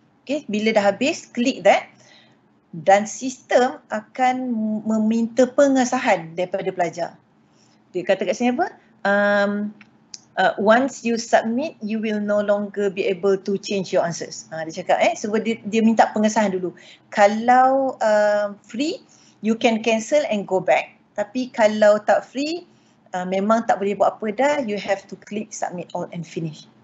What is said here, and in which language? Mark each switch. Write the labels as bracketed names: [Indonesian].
[Malay] Okay, bila dah habis, klik that. Dan sistem akan meminta pengesahan daripada pelajar. Dia kata kat sini apa? [English] Once you submit, you will no longer be able to change your answers. [Malay] Dia cakap sebab dia minta pengesahan dulu. Kalau free, [English] you can cancel and go back. [Malay] Tapi kalau tak free, memang tak boleh buat apa dah, [English] you have to click submit all and finish.